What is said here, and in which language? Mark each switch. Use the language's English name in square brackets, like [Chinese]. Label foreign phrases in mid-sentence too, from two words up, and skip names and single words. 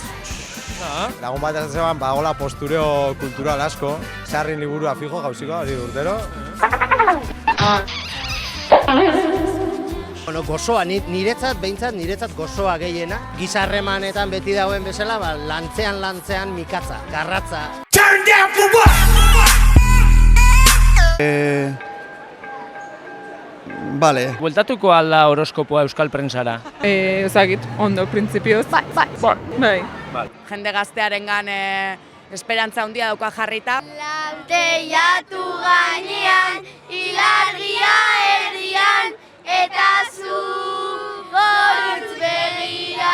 [Basque] Lagun bat ez zeban, hola postureo kultural asko, sarrin liburua fijo gauziko, hori urtero. Gozoa, niretzat gozoa gehiena. Gizarremanetan beti dauen bezala, lantzean mikatza, garratza. [English] Turn down for what? [Basque] Bale. Bueltatuko alda horoskopoa euskal prentsara? Ezagit, ondo, printzipioz. Bai. Jende gaztearengan esperantza handia dauka jarrita. Teiatu gainean, ilargia erdian, eta zu gorutz begira.